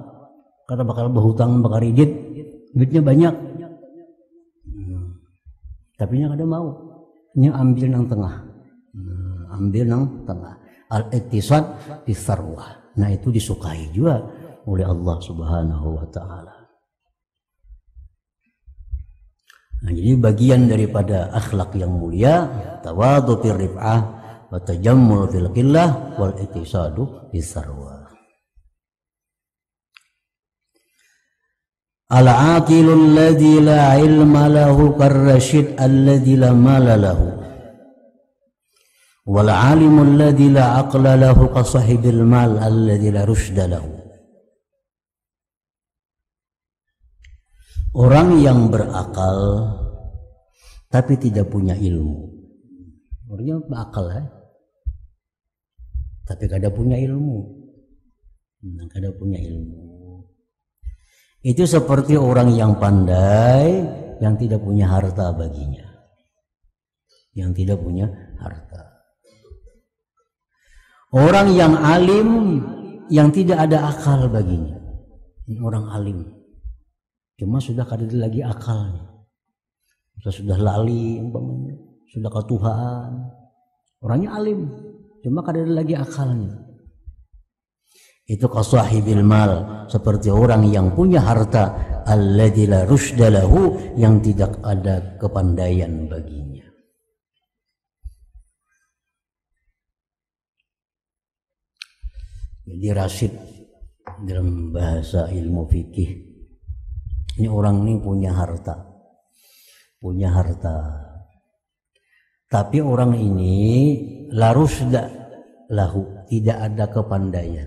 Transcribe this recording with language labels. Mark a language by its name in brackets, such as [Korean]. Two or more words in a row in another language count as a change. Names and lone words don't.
[Banjar] Kata bakal berhutang bakal ridit, duitnya banyak. Tapi nya kada mau. Nya ambil nang tengah. Ambil nang tengah. [Arabic] الاقتصاد بالثروة. [Indonesian] Nah itu disukai juga oleh Allah Subhanahu wa ta'ala. Nah, jadi bagian daripada akhlak yang mulia, [Arabic] التواضع في الرفعة والتجمل في القلة والاقتصاد بالثروة. العاقل الذي لا علم له كالرشيد الذي لا مال له والعالم الذي لا عقل له كصاحب المال الذي لا رشد له. [Indonesian] Orang yang berakal tapi tidak punya ilmu, [Banjar] orangnya berakal tapi kada punya ilmu, [Indonesian] kada punya ilmu. Itu seperti orang yang pandai yang tidak punya harta baginya, yang tidak punya harta. Orang yang alim yang tidak ada akal baginya, ini orang alim, [Banjar] cuma sudah kada ada lagi akalnya, sudah lali umpamanya, sudah ketuhaan. Orangnya alim, cuma kada ada lagi akalnya. [Arabic] Itu كصاحب المال, [Indonesian] seperti orang yang punya harta, [Arabic] الذي لا رشد له, [Indonesian] yang tidak ada kepandaian baginya. Jadi rasyid dalam bahasa ilmu fikih, ini orang ini punya harta, tapi orang ini [Arabic] لا رشد له, [Indonesian] tidak ada kepandaian.